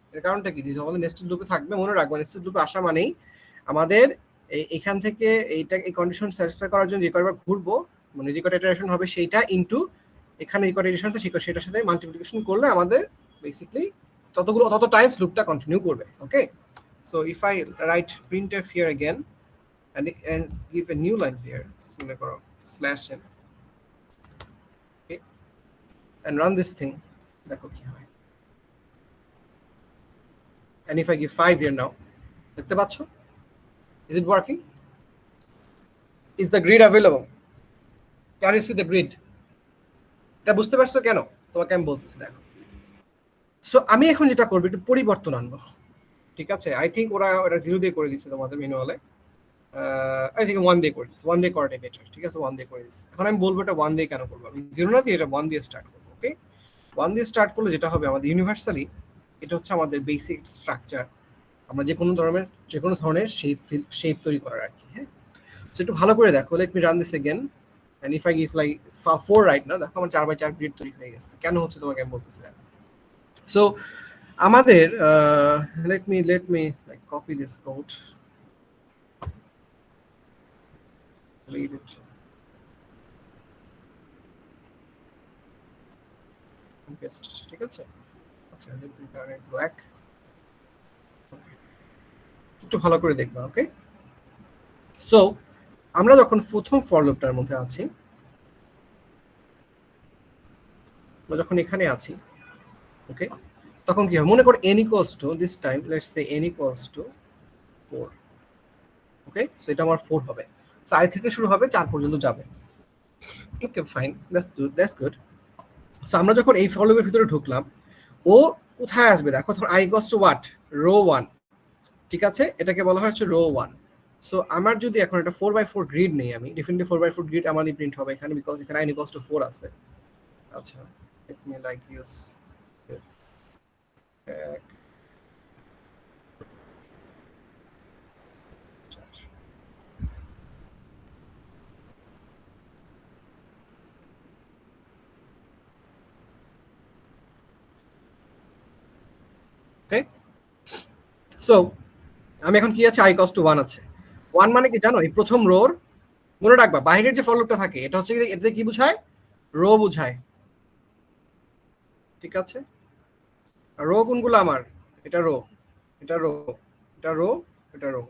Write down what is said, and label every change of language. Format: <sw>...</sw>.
<bn>এর কারণটা কি, যে আমাদের নেস্টেড লুপে থাকবে, মনে রাখবেন নেস্টেড লুপে আসা মানেই আমাদের এখান থেকে এইটা এই কন্ডিশন স্যাটিসফাই করার জন্য যে কয়বার ঘুরবো, মানে যে কয়টা ইটারেশন হবে সেইটা ইনটু এখানে এই কয়টা ইটারেশন আছে সেটার সাথে মাল্টিপ্লিকেশন করলে আমাদের বেসিক্যালি তত টাইমস লুপটা কন্টিনিউ করবে।</bn> <en>okay, so if I write printf here again and give a new line here,</en> <bn>মনে করো</bn> <en>/n, okay, and run this thing,</en> <bn>দেখো কি হয়।</bn> <en>and if I give 5 here now,</en> <bn>দেখতে পাচ্ছ,</bn> <en>is it working? Is the grid available? Can you see the grid?</en> <bn>এটা বুঝতে পারছো কেন তোমাকে আমি বলতেছি, দেখো। সো আমি এখন যেটা করব একটু পরিবর্তন আনবো, ঠিক আছে?</bn> <en>I think</en> <bn>ওরা 0 দিয়ে করে দিচ্ছে তোমাদের ম্যানুয়ালে, আই থিঙ্ক 1 দিয়ে করে দিচ্ছে, 1 দিয়ে করাটাই বেটার, ঠিক আছে? 1 দিয়ে করে দিচ্ছে। এখন আমি বলবো এটা 1 দিয়ে কেন করবো, আমি 0 না দিয়ে এটা 1 দিয়ে স্টার্ট করবো। ওকে, 1 দিয়ে স্টার্ট করলে যেটা হবে আমাদের ইউনিভার্সালি, এটা হচ্ছে আমাদের বেসিক স্ট্রাকচার, আমরা যে কোনো ধরনের শেপ তৈরি করার আর কি। হ্যাঁ, সো একটু ভালো করে দেখো,</bn> <en>let me run this again, and if I give like 4 right</en> <bn>না, দেখো আমার 4x4 গ্রিড তৈরি হয়ে গেছে। কেন হচ্ছে তোমাকে আমি বলতেছি।</bn> <en>so আমাদের let me like copy this code, delete it, paste it,</en> <bn>ঠিক আছে? আচ্ছা,</bn> <en>let me turn it black,</en> <bn>একটু ভালো করে দেখবা। ওকে, সো আমরা যখন প্রথম ফর লুপটার মধ্যে আছি, আমরা যখন এখানে আছি, ওকে, তখন কি হবে, মনে করো n equals to this time</bn> <en>let's say n equals to 4,</en> <bn>okay, so এটা আমার 4 হবে, 4 থেকে শুরু হবে 4 পর্যন্ত যাবে। Okay fine,</bn> <en>That's good.</en> <bn>So আমরা যখন এই ফর লুপের ভিতরে ঢুকলাম, ও কোথায় আসবে দেখো, ধর i equals to what, rho 1, ঠিক আছে, এটাকে বলা হয় হচ্ছে রো 1। সো আমার যদি এখন এটা 4x4 গ্রিড নেই, আমি ডেফিনেটলি 4x4 গ্রিড আমারই প্রিন্ট হবে এখানে, বিকজ এখানে i equals to 4 আছে।</bn> <en>আচ্ছা, let me like use this tag, okay.</en> <bn>So আমি এখন কি আছে, i equals to 1 আছে। 1 মানে কি জানো, এই প্রথম রোর, মনে রাখবা বাইরের যে ফর লুপটা থাকে এটা হচ্ছে এটাতে কি বোঝায়, রো বোঝায়, ঠিক আছে? আর রো কোনগুলো আমার, এটা রো, এটা রো, এটা রো, এটা রো।</bn>